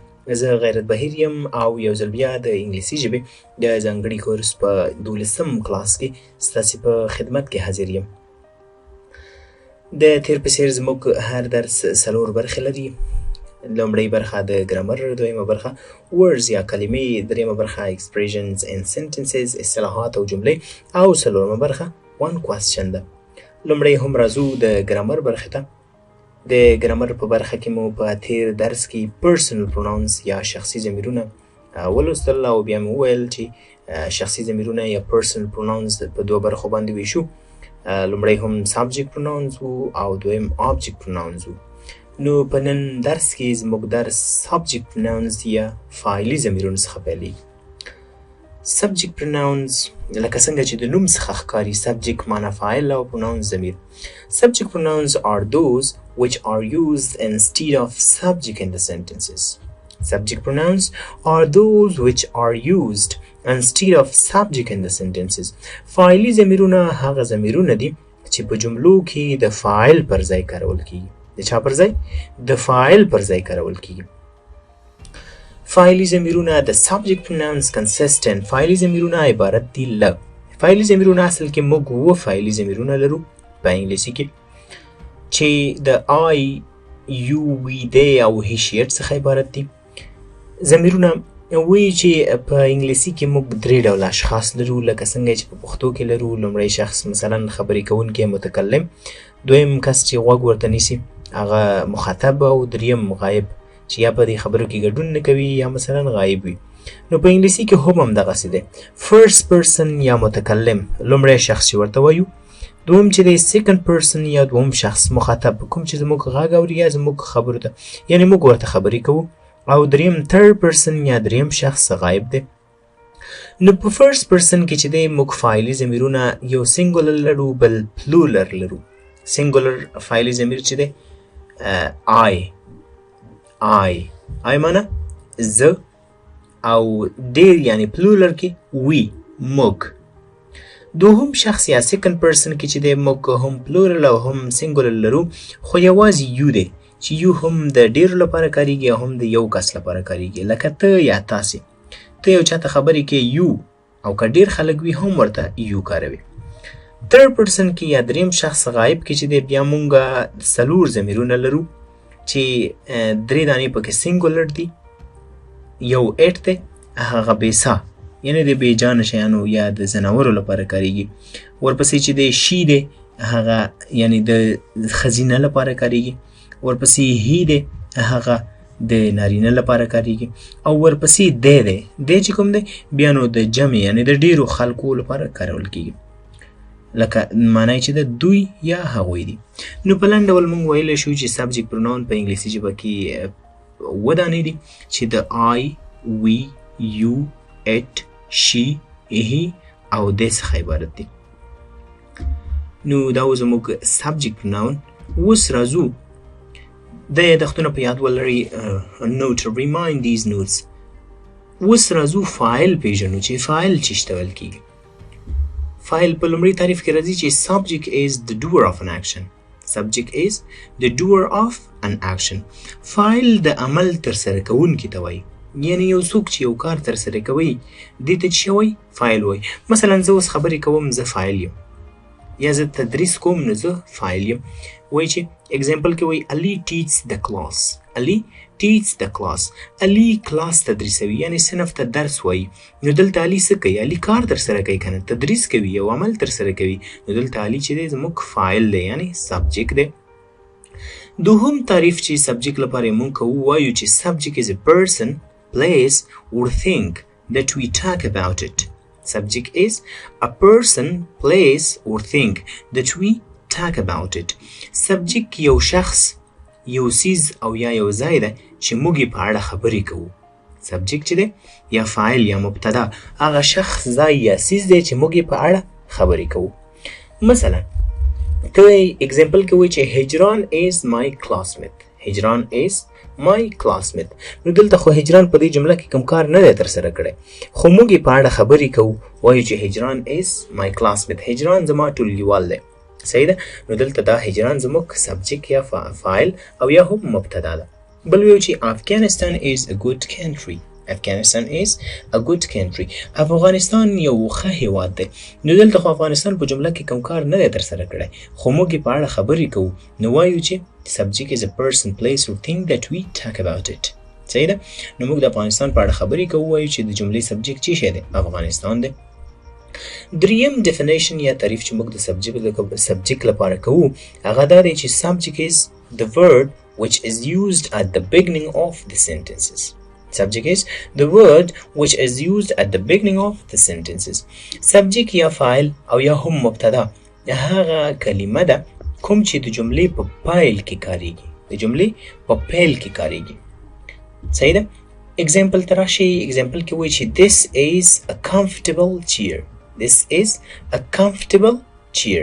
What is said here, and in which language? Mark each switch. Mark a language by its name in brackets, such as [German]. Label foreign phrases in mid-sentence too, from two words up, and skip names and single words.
[Pashto] زه غیرت بهیر یم او یو ځل بیا د انګلیسي ژبې د ځانګړي کورس په 12م کلاس کې ستاسې په خدمت کې حاضر یم. د تیر په څېر زموږ هر درس 4 برخې لري. لومړۍ برخه د ګرامر، دویمه برخه words یا کلمې، دریمه برخه [English] expressions and sentences [Pashto] اصطلاحات او جملې، او څلورمه برخه [English] one question [Pashto] ده. لومړی هم راځو د ګرامر برخې ته. د ګرامر په برخه کې مو په تیر درس کې [English] personal pronouns [Pashto] یا شخصي ضمیرونه ولوستل او بیا مو وویل چې شخصي ضمیرونه یا [English] personal pronouns [Pashto] په دوه برخو باندې ویشو. لومړی هم [English] subject pronouns [Pashto] وو او دویم [English] object pronouns [Pashto] وو. نو په نن درس کې زموږ درس [English] subject pronouns [Pashto] یا فاعلي ضمیرونو څخه پیلېږي. [English] subject pronouns [Pashto] لکه څنګه چې د نوم څخه ښکاري، subject معنا فاعل او pronouns ضمیر. [English] subject pronouns are those which are used instead of subject in the sentences. subject pronouns are those which are used instead of subject in the sentences. [Pashto] فاعلي ضمیرونه هغه ضمیرونه دي چې په جملو کې د فاعل پر ځای کارول کیږي. د چا پر ځای؟ د فاعل پر ځای کارول کیږي. فاعلي ضمیرونه د [English] subject pronouns consistent. [Pashto] فاعلي ضمیرونه عبارت دي له فاعلي ضمیرونه اصل کې موږ اووه فاعلي ضمیرونه لرو په انګلیسي کې چې د [English] I, you, we, they [Pashto] او [English] he, she, it [Pashto] څخه عبارت دي. ضمیرونه وایي چې په انګلیسي کې موږ درې ډوله اشخاص لرو، لکه څنګه چې په پښتو کې لرو. لومړی شخص مثلا خبرې کوونکی متکلم، دویم کس چې غوږ ورته نیسي هغه مخاطب، او دریم غایب چې یا په دې خبرو کې ګډون نه کوي یا مثلا غایب وي. نو په انګلیسي کې هم همدغسې دی. [English] first person [Pashto] یا متکلم لومړی شخص چې ورته وایو، دویم چې دی [English] second person [Pashto] یا دوم شخص مخاطب، کوم چې زموږ غږ اوري یا زموږ خبرو ته یعنې موږ ورته خبرې کوو، او دریم [English] third person [Pashto] یا دریم شخص غایب دی. نو په [English] first person [Pashto] کې چې دی موږ فاعلي ضمیرونه یو singular لرو بل plural لرو. singular فاعلي ضمیر چې دی I معنا زه، او ډیر یعنی plural کې we موږ. دوهم شخص یا [English] second person [Pashto] کې چې دی موږ هم plural او هم singular لرو، خو یوازې یو دی چې یو هم د ډیرو لپاره کاریږي او هم د یو کس لپاره کاریږي. لکه ته یا تاسې، ته یو چاته خبرې کې یو، او که ډیر خلک وي هم ورته یو کاروي. [English] third person [Pashto] کې یا دریم شخص غایب کې چې دی بیا مونږ 4 ضمیرونه لرو چې 3 دانې پکې singular دي، یو it دی هغه بیسا یعنی د بې جانه شیانو یا د ځناورو لپاره کاریږي. ورپسې چې دی she دی هغه یعنی د ښځینه لپاره کاریږي. ورپسې he دی هغه د نارینه لپاره کاریږي. او ورپسې دی چې کوم دی بیا نو د جمع یعنی د ډیرو خلکو لپاره کارول کیږي، لکه معنی چې د دوی یا هغوی دي. نو په لنډ ډول موږ ویلی شو چې [English] subject pronoun [Pashto] په انګلیسي ژبه کې 7 دانې دي چې د [English] I, we, you, it, she, he [Pashto] او they څخه عبارت دي. نو دا و زموږ [English] subject pronoun. [Pashto] اوس راځو د یادښتونه په یاد ولرئ. [English] note remind these notes. [Pashto] اوس راځو فاعل پیژنو چې فاعل څه ته ویل کیږي. فاعل په لومړي تعریف کې راځي چې [English] subject is the doer of an action. subject is the doer of an action. [Pashto] فاعل د عمل ترسره کوونکی ته وایي، یعنی یو څوک چې یو کار ترسره کوي دې ته څه وایي؟ فاعل وایي. مثلا زه اوس خبرې کوم، زه فاعل یم، یا زه تدریس کوم نو زه فاعل یم. وایي چې example کې وایي [English] Ali teaches the class. Ali teaches the class. [Pashto] Ali کلاس تدریسوي یعنی صنف ته درس وایي. نو دلته علي څه کوي؟ علي کار ترسره کوي کنه، تدریس کوي، یو عمل ترسره کوي. نو دلته علي چې دی زموږ فاعل دی یعنی subject دی. دوهم تعریف چې [English] subject [Pashto] لپاره موږ وایو چې [English] subject is a person, place or thing that we talk about it. subject is a person, place or thing that we talk about it. [Pashto] subject یو شخص، یو سیز او یا یو ځای ده چې موږ یې په اړه خبرې کوو. subject چې دی یا فاعل یا مبتدا هغه شخص، ځای یا سیز دی چې موږ یې په اړه خبرې کوو. مثلا ته example کې وایي چې هجران [English] is my classmate. هجران is my classmate. [Pashto] نو دلته خو هجران په دې جمله کې کوم کار نه دی ترسره کړی، خو موږ یې په اړه خبرې کوو. وایو چې [English] هجران is my classmate. [Pashto] هجران زما ټولګیوال دی. صحیح ده. نو دلته دا هجران زموږ سبجیکټ یا فاعل او یا هم مبتدا ده. بل ویو چې [English] افغانستان is a good country. افغانستان is a good country. [Pashto] افغانستان یو ښه هیواد دی. نو دلته خو افغانستان په جمله کې کوم کار نه دی ترسره کړی، خو موږ یې په اړه خبرې کوو، نو وایو چې [English] subject is a person, place or thing that we talk about it. [Pashto] صحیح ده. نو موږ د افغانستان په اړه خبرې کوو، وایو چې د جملې سبجیکټ څه شی دی؟ افغانستان دی. دریم definition یا تعریف چې موږ د subject لپاره کوو هغه دا دی چې [English] subject is the word which is used at the beginning of the sentences. Subject is the word which is used at the beginning of the sentences. [Pashto] Subject یا فاعل او یا هم مبتدا هغه کلمه ده کوم چې د جملې په پایل کې کاریږي، د جملې په پیل کې کاریږي. صحیح ده. example تراشي. [English] example [Pashto] کې وایي چې [English] this is a comfortable chair. This is a comfortable chair.